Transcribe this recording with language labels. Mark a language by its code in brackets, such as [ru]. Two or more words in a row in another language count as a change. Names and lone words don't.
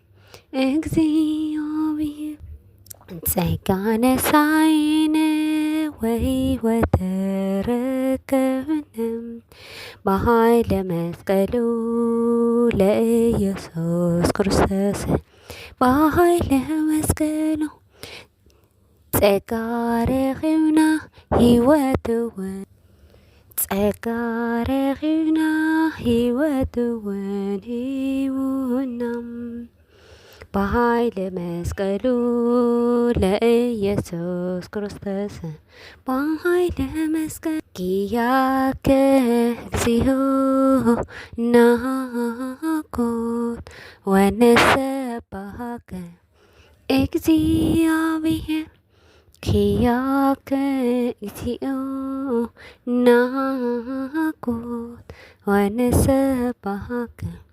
[gez] እግዚአብሔር ጸጋ ነሣኢነ ወሕይወት ረከብነ በኃይለ መስቀሉ ለኢየሱስ ክርስቶስ በኃይለ መስቀሉ [ti] ጸጋ ረኺብና ሕይወት እውን ሂቡና [gez] በኃይለ መስቀሉ ለኢየሱስ ክርስቶስ በኃይለ መስቀሉ ኪያከ እግዚኦ ናኮት ወንሰብሐከ እግዚአብሔር ኪያከ እግዚኦ ናኮት ወንሰብሐከ